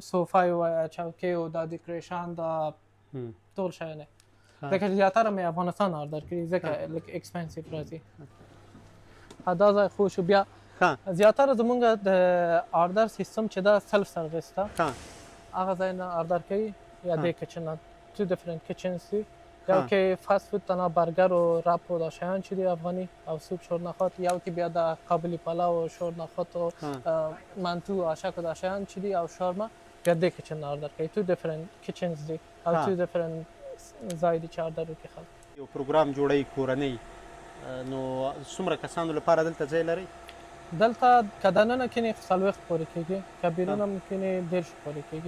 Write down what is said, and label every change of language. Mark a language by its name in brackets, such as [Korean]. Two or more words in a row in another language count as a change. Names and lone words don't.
[Pashto] صوفه و چوکۍ و دا ډیکوریشن دا ټول شیانې ځکه چې زیاتره مې افغانستان اردر کړي ځکه لږ اکسپنسیو راځي. دا ځای خو شو. بیا زیاتره زمونږ د اردر سیستم چې دا [English] self service [Pashto] ده هغه ځای نه اردر کوي یا د کچن [English] two different kitchens [Pashto] دي. یو کې [English] fast food [Pashto] تنها برگر و رپ و دا شیان چې دي افغاني او سوپ شورنخات، یو کې بیا د قابلی پلاو و شورنخات و منتو آشک و دا شیان چې دي او شارما بیا د کچن اردر کوي. [English] two different kitchens [Pashto] دي او [English] two different [Pashto] ځای دي چې اردر وکړي خلک. یو پروګرام جوړوي کورنۍ، نو څومره کسانو لپاره دلته ځای لري؟ دلته که دننه کینې خو 40 پورې کېږي، که بیرون هم کینې 150 پورې کېږي.